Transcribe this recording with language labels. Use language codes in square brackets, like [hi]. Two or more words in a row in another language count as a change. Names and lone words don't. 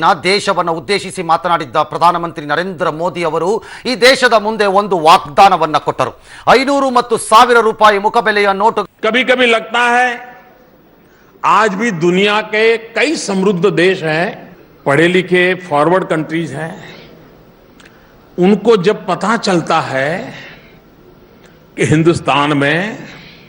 [kn] ದೇಶವನ್ನು ಉದ್ದೇಶಿಸಿ ಮಾತನಾಡಿದ್ದ ಪ್ರಧಾನಮಂತ್ರಿ ನರೇಂದ್ರ ಮೋದಿ ಅವರು ಈ ದೇಶದ ಮುಂದೆ ಒಂದು ವಾಗ್ದಾನವನ್ನ ಕೊಟ್ಟರು. 500 ಮತ್ತು 1000 ರೂಪಾಯಿ ಮುಖಬೆಲೆಯ ನೋಟು. [hi] कभी कभी लगता है आज भी दुनिया के कई समृद्ध देश हैं, पढ़े लिखे [en] forward countries [hi] हैं, उनको जब पता चलता है कि हिंदुस्तान में